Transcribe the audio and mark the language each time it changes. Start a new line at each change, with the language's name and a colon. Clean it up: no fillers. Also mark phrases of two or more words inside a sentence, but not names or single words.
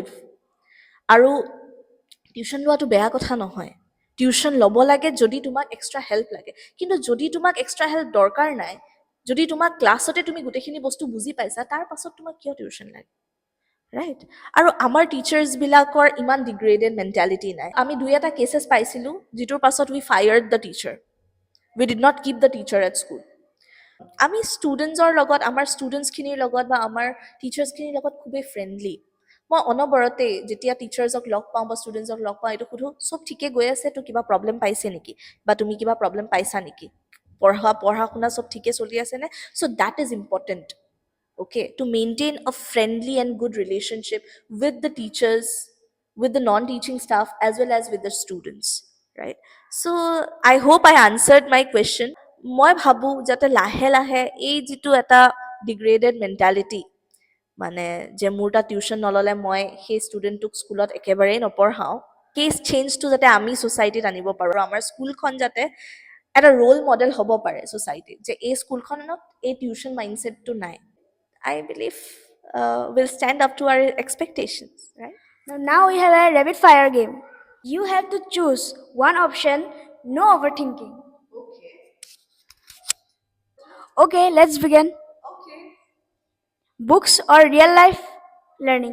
Assamese: আৰু টিউশ্যন লোৱাটো বেয়া কথা নহয়, টিউশ্যন ল'ব লাগে যদি তোমাক
English: extra help
Assamese: লাগে। কিন্তু যদি তোমাক
English: extra help
Assamese: দৰকাৰ নাই, যদি তোমাক ক্লাছতে তুমি গোটেইখিনি বস্তু বুজি পাইছা তাৰ পাছত তোমাক কিয় টিউশ্যন লাগে, ৰাইট? আৰু আমাৰ টিচাৰ্ছবিলাকৰ ইমান
English: degraded mentality
Assamese: নাই। আমি দুই এটা কেছেছ পাইছিলোঁ যিটোৰ পাছত
English: we fired the teacher, we did not keep the teacher at school.
Assamese: আমি ষ্টুডেণ্টছৰ লগত, আমাৰ ষ্টুডেণ্টছখিনিৰ লগত বা আমাৰ টিচাৰ্ছখিনিৰ লগত খুবেই ফ্ৰেণ্ডলি। মই অনবৰতে যেতিয়া টিচাৰ্ছক লগ পাওঁ বা ষ্টুডেণ্টছক লগ পাওঁ এইটো সোধোঁ, চব ঠিকে গৈ আছে, তো কিবা প্ৰব্লেম পাইছে নেকি, বা তুমি কিবা প্ৰব্লেম পাইছা নেকি, পঢ়া শুনা চব ঠিকে চলি আছেনে?
English: so that is important, okay, to maintain a friendly and good relationship with the teachers, with the non-teaching staff, as well as with the students, right? So I hope I answered my question.
Assamese: মই ভাবো যাতে লাহে লাহে এই যিটো এটা
English: degraded mentality,
Assamese: মানে যে মোৰ তাত টিউশ্যন নল'লে মই সেই ষ্টুডেণ্টটোক স্কুলত একেবাৰেই নপঢ়াওঁ, সেই চেঞ্জটো যাতে আমি ছ'চাইটিত আনিব পাৰোঁ, আমাৰ স্কুলখন যাতে এটা
English: role model
Assamese: হ'ব পাৰে ছ'চাইটিত, যে এই স্কুলখনত এই টিউশ্যন মাইণ্ডছেটটো নাই।
English: I believe will stand up to our expectations, right? Now we have a rapid fire game. You have to choose one option, no overthinking. Okay, let's begin. Books or real life learning?